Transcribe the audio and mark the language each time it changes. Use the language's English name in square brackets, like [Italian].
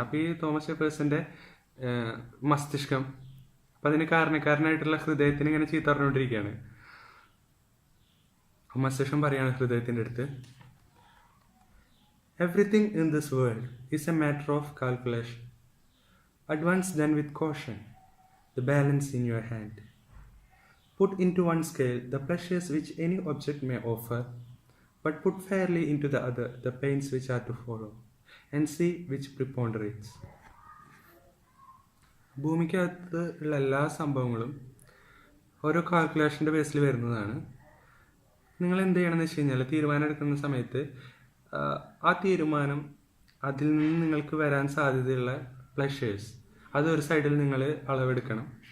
[Malayalam] അപ്പോൾ ഈ തോമസ് ജെഫേഴ്സൻ്റെ മസ്തിഷ്കം അപ്പം അതിന് കാരണക്കാരനായിട്ടുള്ള ഹൃദയത്തിന് ഇങ്ങനെ ചീത്ത പറഞ്ഞുകൊണ്ടിരിക്കുകയാണ്. മസ്തിഷ്കം പറയാണ് ഹൃദയത്തിൻ്റെ അടുത്ത്, [English] Everything in this world is a matter of calculation. Advance then with caution the balance in your hand. Put into one scale the pleasures which any object may offer, but put fairly into the other the pains which are to follow, and see which preponderates. [Malayalam] ഭൂമിക്കകത്ത് ഉള്ള എല്ലാ സംഭവങ്ങളും ഓരോ കാൽക്കുലേഷൻ്റെ ബേസിൽ വരുന്നതാണ്. നിങ്ങൾ എന്ത് ചെയ്യണമെന്ന് വെച്ച് കഴിഞ്ഞാൽ തീരുമാനം എടുക്കുന്ന സമയത്ത് ആ തീരുമാനം അതിൽ നിന്ന് നിങ്ങൾക്ക് വരാൻ സാധ്യതയുള്ള പ്ലഷേഴ്സ് അത് ഒരു സൈഡിൽ നിങ്ങൾ അളവെടുക്കണം.